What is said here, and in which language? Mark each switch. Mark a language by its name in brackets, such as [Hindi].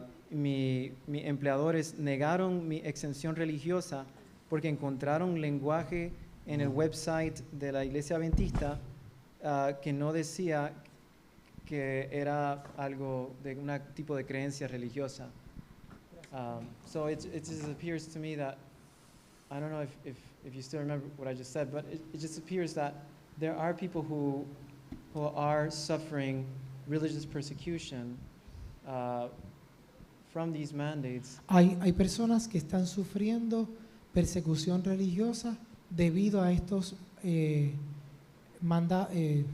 [Spanish] Mis empleadores negaron mi exención religiosa porque encontraron lenguaje en el website de la iglesia adventista que no decía que era algo de un tipo de creencia religiosa. [English] So it just appears to me that, I don't know if you still remember what I just said, but it just appears that there are people who are suffering religious persecution from these mandates. [Spanish] Hay personas que están sufriendo persecución religiosa debido a estos mandatos.